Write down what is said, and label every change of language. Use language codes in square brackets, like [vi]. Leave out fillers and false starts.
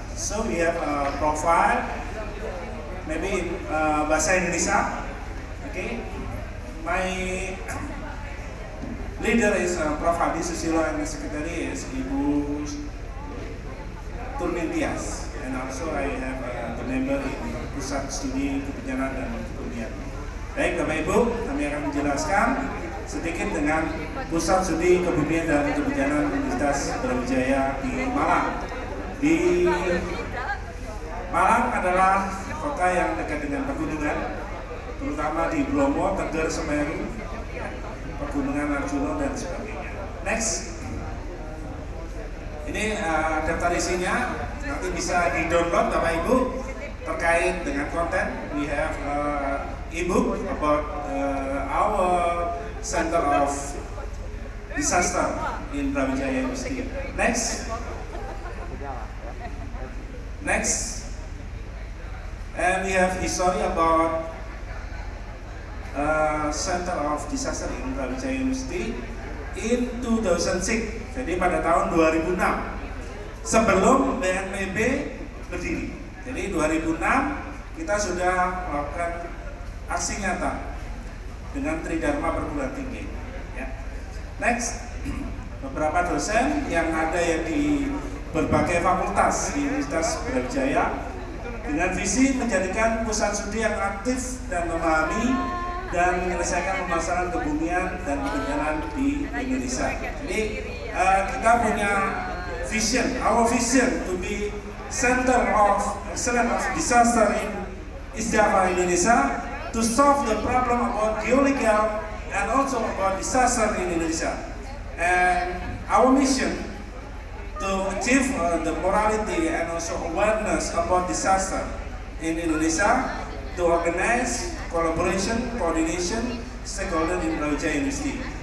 [en] So we have a profile, maybe in bahasa Indonesia. Okay, my leader is Prof. Hadi Susilo and the secretary is Ibu Turnintias, and also I have the member in Pusat Studi Kebencanaan dan Kebumian. [id] Baik Bapak Ibu, kami akan menjelaskan sedikit dengan Pusat Studi Kebumian dan Kebencanaan Universitas Brawijaya di Malang. Di Malang adalah kota yang dekat dengan pegunungan, terutama di Bromo, Tegar, Semeru, Pegunungan Arjuna dan sebagainya. Next, ini daftar isinya nanti bisa di-download Bapak Ibu terkait dengan konten. [en] We have e-book about our Center of Disaster in Brawijaya University. Next, and we have history about Center of Disaster in Brawijaya University in 2006. [id] Jadi pada tahun 2006, sebelum BNPB berdiri. Jadi 2006 kita sudah melakukan aksi nyata dengan Tridharma Perguruan Tinggi. Ya. Next, beberapa dosen yang ada yang di berbagai fakultas di Universitas Brawijaya dengan visi menjadikan pusat studi yang aktif dan memahami dan menyelesaikan permasalahan kebumian dan kebencanaan di Indonesia. Jadi kita punya [en] vision, our vision to be Center of Excellence of Disaster in East Java, Indonesia, to solve the problem about geological and also about disaster in Indonesia. And our mission to achieve the morality and also awareness about disaster in Indonesia, to organize collaboration, coordination, stakeholder in Brawijaya University.